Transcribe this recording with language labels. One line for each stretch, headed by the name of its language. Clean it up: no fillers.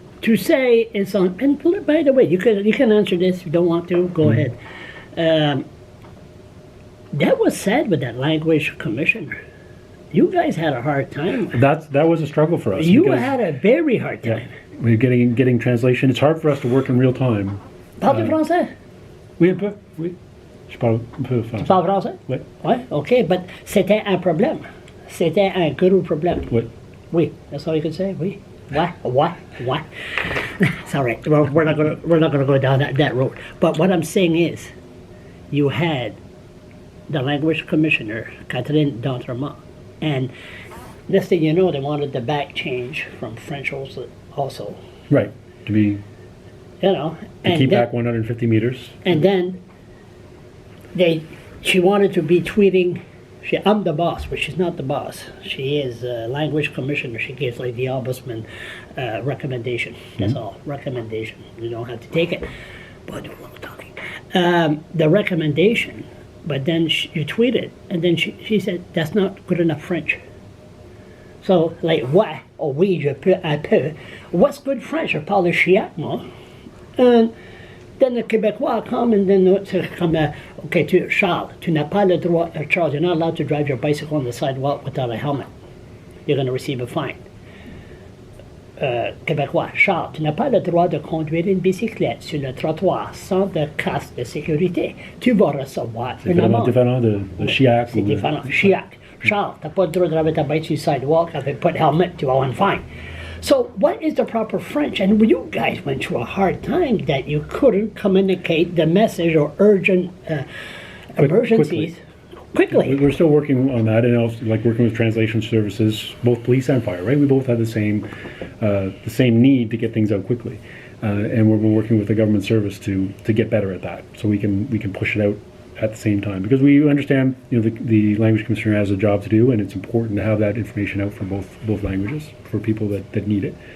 English: to say it's on, and by the way, you can answer this if you don't want to, go ahead. That was said with that language commissioner. You guys had a hard time. That was a struggle for us. You because, had a very hard time. we're getting translation. It's hard for us to work in real time.
French: Parlez français? Oui, un peu. Oui. Je parle un peu français. Tu parles français? Oui.
English: Ouais, OK, but
French: c'était un problème. C'était un gros problème. Oui. Oui,
English: that's all you can say. Oui. What? It's all right. Well, we're not gonna go down that road. But what I'm saying is, you had the language commissioner, Catherine d'Entremont, and next thing you know, they wanted the back change from French also. Right. To be You know, to keep back 150 meters. and then she wanted to be tweeting. I'm the boss, but she's not the boss. She is a language commissioner. She gives like the ombudsman recommendation. That's all. Recommendation. You don't have to take it. But do a little talking. The recommendation, but then you tweet it, and then she said, that's not good enough French. So, like,
French: ouais, oh oui, je peux, un peu.
English: What's good French?
French: Je parle chiac, moi.
English: And then the Québécois come and then it's come, okay, Charles,
French: tu n'as pas le droit,
English: Charles, you're not allowed to drive your bicycle on the sidewalk without a helmet. You're going to receive a fine.
French: Québécois, Charles, tu n'as pas le droit de conduire une bicyclette sur le trottoir sans de casque de sécurité. Tu vas recevoir une amende. C'est différent de chiac. C'est différent. Chiac. Charles, tu n'as pas le droit de driver ta bike sur le sidewalk avec pas de helmet, tu vas avoir une fine.
English: So what is the proper French? And you guys went through a hard time that you couldn't communicate the message or urgent emergencies quickly. We're still working on that, and also like working with translation services, both police and fire. Right, we both have the same need to get things out quickly, and we're working with the government service to get better at that, so we can push it out at the same time, because we understand, the language commissioner has a job to do, and it's important to have that information out for both languages for people that need it.